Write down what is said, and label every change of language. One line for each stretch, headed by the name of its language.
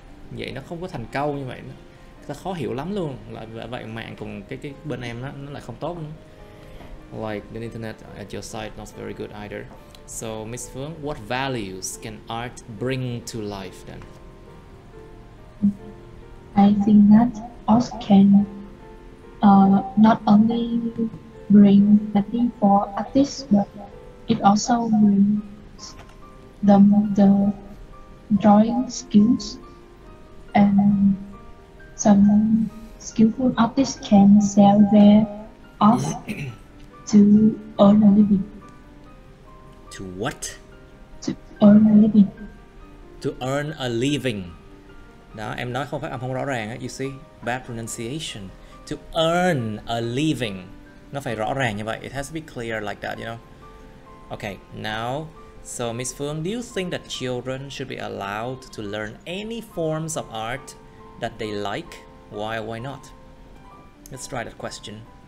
Vietnamese: Vậy nó không có thành câu như vậy. Nó khó hiểu lắm luôn. Vậy mạng cùng cái bên em nó lại không tốt nữa.
English: Like the internet at your site not very good either. So Miss Phương, what values can art bring to life then? I think that art can not only bring money for artists, but it also brings the drawing skills, and some skillful artists can sell their art to earn a living. To what? To earn a living. To earn a living.
Vietnamese: Đó, em nói không phát âm không rõ ràng á,
English: you see, bad pronunciation. To earn a living.
Vietnamese: Nó phải rõ ràng như vậy.
English: It has to be clear like that, you know. Okay, now, so Miss Phương, do you think that children should be allowed to learn any forms of art that they like? Why or why not? Let's try that question.